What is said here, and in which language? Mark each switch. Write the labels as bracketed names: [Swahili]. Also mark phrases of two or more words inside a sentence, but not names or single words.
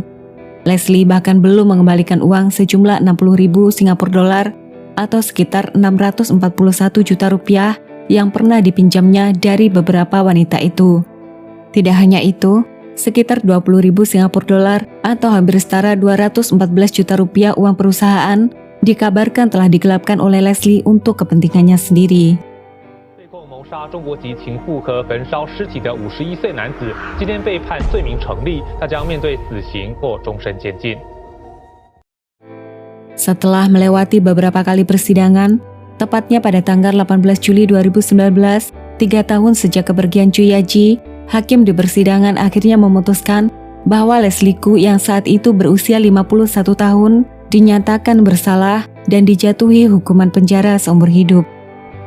[Indonesian] Leslie bahkan belum mengembalikan uang sejumlah 60.000 Singapura dolar atau sekitar 641 juta rupiah yang pernah dipinjamnya dari beberapa wanita itu. Tidak hanya itu, sekitar 20.000 Singapura dolar atau hampir setara 214 juta rupiah uang perusahaan dikabarkan telah digelapkan oleh Leslie untuk kepentingannya sendiri. [Chinese] 杀中国籍情妇和焚烧尸体的51岁男子，今天被判罪名成立，他将面对死刑或终身监禁。 [Indonesian] Setelah melewati beberapa kali persidangan, tepatnya pada tanggal 18 Juli 2019, 3 tahun sejak kepergian Cu Yaji, hakim di persidangan akhirnya memutuskan bahwa Leslie Khoo yang saat itu berusia 51 tahun dinyatakan bersalah dan dijatuhi hukuman penjara seumur hidup.